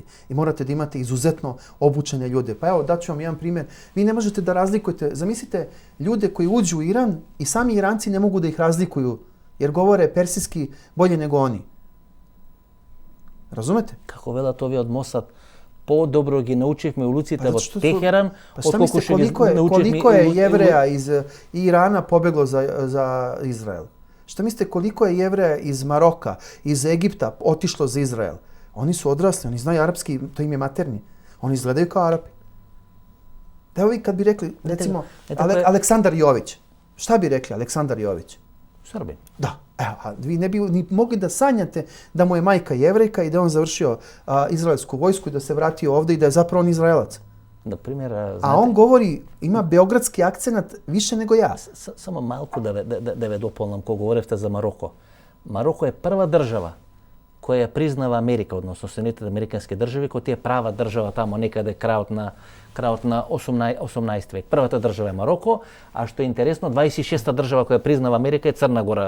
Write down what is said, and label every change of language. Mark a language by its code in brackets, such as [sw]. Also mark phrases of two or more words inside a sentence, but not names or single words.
[sr] I morate da imate izuzetno obučene ljude. Pa evo, daću vam jedan primjer. Vi ne možete da razlikujete, zamislite ljude koji uđu u Iran i sami Iranci ne mogu da ih razlikuju jer govore persijski bolje nego oni. Razumete? [mk] Kako велат овие од Мосад, по-добро ги научивме улиците во Техеран, отколку што ги научивме. [sr] Koliko je Jevreja iz Irana pobeglo za Izrael? Šta mislite koliko je Jevreja iz Maroka, iz Egipta otišlo za Izrael? Oni su odrasli, oni znaju arapski, to im je maternji. Oni izgledaju kao Arapi. Da vi kad bi rekli, recimo, Aleksandar Jović. Šta bi rekli Aleksandar Jović? Srbin. Da. Evo, a vi ne bi ni mogli da sanjate da mu je majka Jevrejka i da on završio izraelsku vojsku i da se vratio ovde i da je zapravo on Izraelac. Na primjer, znate, a on govori, ima beogradski akcenat više nego ja. [mk] Само малку да ве дополнам кога говоревте за Мароко. Мароко е прва држава која признава Америка, односно Соединетите американски држави, кој ти е права држава тамо некаде крајот на 18 век. Првата држава е Мароко, а што е интересно, 26-та држава која признава Америка е Црна Гора.